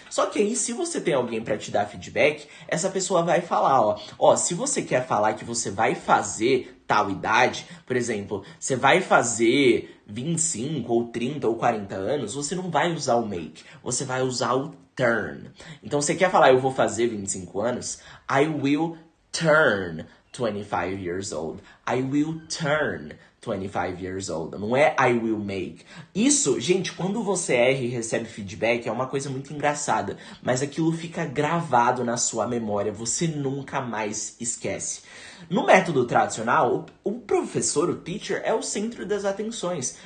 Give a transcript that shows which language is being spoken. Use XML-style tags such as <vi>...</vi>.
<pt>Só que aí, se você tem alguém pra te dar feedback, essa pessoa vai falar, se você quer falar que você vai fazer tal idade, por exemplo, você vai fazer 25 ou 30 ou 40 anos, você não vai usar o make, você vai usar o turn. Então, você quer falar, eu vou fazer 25 anos?</pt> <en>I will turn 25 years old. I will turn 25 years old.</en> <pt>Não é</pt> <en>I will make.</en> <pt>Isso, gente, quando você erra e recebe feedback, é uma coisa muito engraçada. Mas aquilo fica gravado na sua memória. Você nunca mais esquece. No método tradicional, o professor, o teacher, é o centro das atenções.</pt>